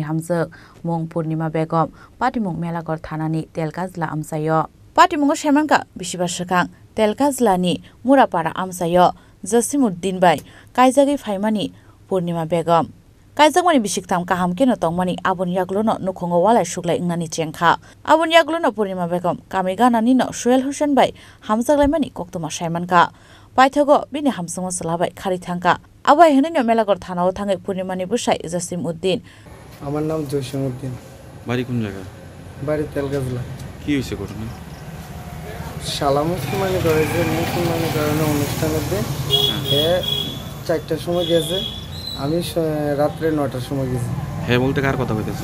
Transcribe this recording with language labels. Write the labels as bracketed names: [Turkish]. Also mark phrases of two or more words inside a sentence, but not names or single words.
[Kok Borok] hamjak mung Purnima Begum Patimung Melagor thanani Telkazla amsayo Patimungo shemanka bishibar shakang Telkazlani Murapara amsayo Jasimuddin bai kaijagi phaimani Purnima Begum Kaijagmani bisiktam kaham keno tongmani abon yaglono nukhongo walai suklai ingnani chengkha abon yaglono Purnima Begum kamiganani no Shuel Hussein bai hamjaglaimani koktoma shaimanka Paithago bini hamsung salabai khari thangka abai henino Melagor thanao thangai Purnimani busai Jasimuddin [Bangla] আমার নাম জসিমউদ্দিন বাড়ি কোন জায়গা বাড়ি তেলগাজলা কি হইছে ঘটনা শালা মুসলমানি করেছে মুসলমানি কারণে অনুষ্ঠানে হে 4টার সময় গেছে আমি রাত্রে 9টার সময় গেছি হ্যাঁ বলতে কার কথা কইতেছে